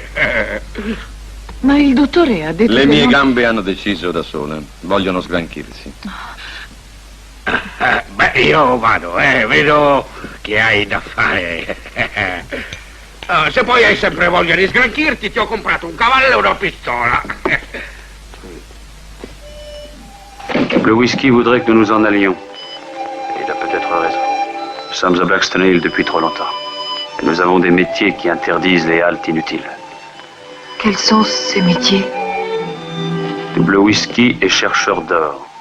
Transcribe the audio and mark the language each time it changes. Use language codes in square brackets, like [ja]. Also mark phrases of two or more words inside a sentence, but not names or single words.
[it] Ma il dottore ha detto Le che mie non... gambe hanno deciso da sole. Vogliono sgranchirsi. Beh, io vado, vedo che hai da fare. Se poi hai sempre voglia di sgranchirti, ti ho comprato un cavallo e una pistola. [fr] Le whisky voudrait que nous nous en allions. Et il a peut-être raison. Nous sommes à Blackstone Hill depuis trop longtemps. Et nous avons des métiers qui interdisent les haltes inutiles. Quels sont ces métiers? Double whisky et chercheur d'or.